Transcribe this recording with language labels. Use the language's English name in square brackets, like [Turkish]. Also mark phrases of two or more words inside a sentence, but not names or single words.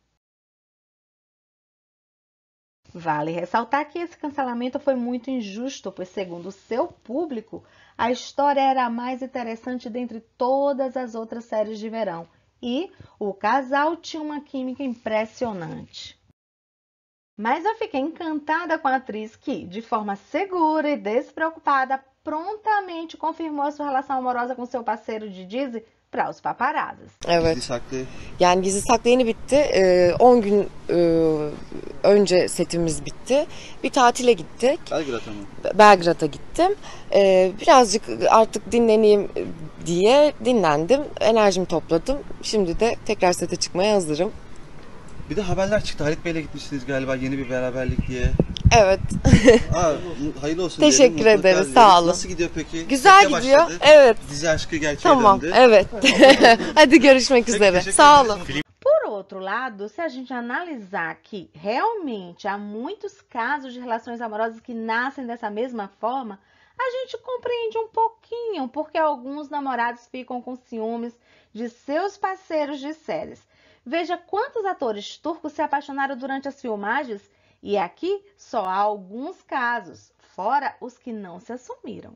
[Portuguese] Vale ressaltar que esse cancelamento foi muito injusto, pois, segundo o seu público, a história era a mais interessante dentre todas as outras séries de verão e o casal tinha uma química impressionante. Mas eu fiquei encantada com a atriz que, de forma segura e despreocupada, prontamente confirmou a sua relação amorosa com seu parceiro de dizi para os paparazzis. [Turkish] Evet. Yani Gizli Saklı yeni bitti. 10 gün önce setimiz bitti. Bir tatile gittik. Belgrad'a mı? Belgrad'a gittim. Birazcık artık dinleneyim diye dinlendim. Enerjimi topladım. Şimdi de tekrar sete çıkmaya hazırım. Bir de haberler çıktı. Halit Bey'le gitmişsiniz galiba yeni bir beraberlik diye. Evet. Hayırlı olsun. Teşekkür ederiz. Sağ olun. Nasıl gidiyor peki? Güzel Sete gidiyor. başladı. Evet. Dizi aşkı gerçeğe Tamam. döndü. Evet. Hadi görüşmek üzere. Sağ olun. [Portuguese] Por outro lado, se a gente analisar que realmente há muitos casos de relações amorosas que nascem dessa mesma forma, a gente compreende um pouquinho porque alguns namorados ficam com ciúmes de seus parceiros de séries. Veja quantos atores turcos se apaixonaram durante as filmagens e aqui só há alguns casos, fora os que não se assumiram.